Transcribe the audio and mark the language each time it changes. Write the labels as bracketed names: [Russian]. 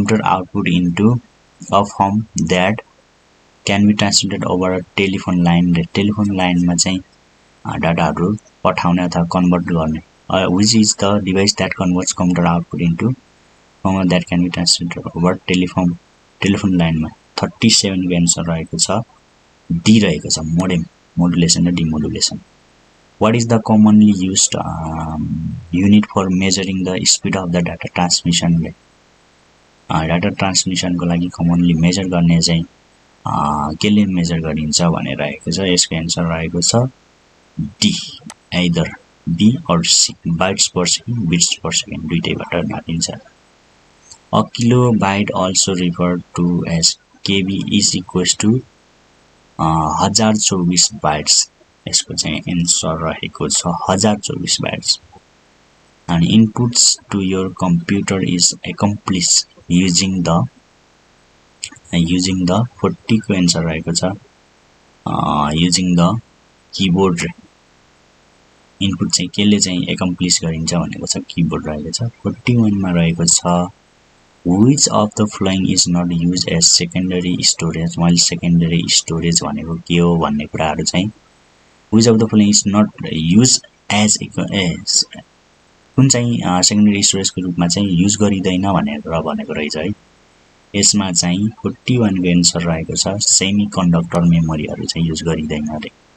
[English] output into a form that can be transmitted over a telephone line telephone line [Nepali] मा चाहिँ डाटाहरु पठाउने अथवा convert गर्ने [English] which is the device that converts computer output into form that can be transmitted over telephone line [Nepali] मा 37 को answer रहेको छ D रहेको छ modem [English] modulation and demodulation. What is the commonly used unit for measuring the speed of the data transmission? Data transmission [Nepali] को लागि [English] commonly measure [Nepali] गर्ने चाहिँ केले मेजर गरिन्छ भनेर रहेको छ। यसको एन्सर रहेको छ D, either be or C, [English] bytes per second, bits per second [Nepali] दुईटैबाट नापिन्छ। [English] A kilobyte also referred to as KB is equals to 1024 bytes. [Nepali] यसको चाहिँ एन्सर रहेको छ 1024 bytes. [English] And inputs to your computer is accomplished using the [Nepali] 40 को answer रहेको छ [English] using the keyboard। [Nepali] Input चाहिँ केले चाहिँ accomplish गरिन्छ भनेको छ कीबोर्ड रहेको छ। [English] 41 [Nepali] मा रहेको छ [English] which of the following is not used as secondary storage। [Nepali] मैले secondary storage भनेको के हो भन्ने कुराहरु चाहिँ [English] which of the following is not used as [Nepali] कुन चाहिँ सेकेन्डरी स्टोरेजको रूपमा चाहिँ युज गरिदैन भनेर भनेको रहेछ है। यसमा चाहिँ 41 को एन्सर रहेको छ सेमी कन्डक्टर मेमोरीहरु चाहिँ युज गरिदैन रे।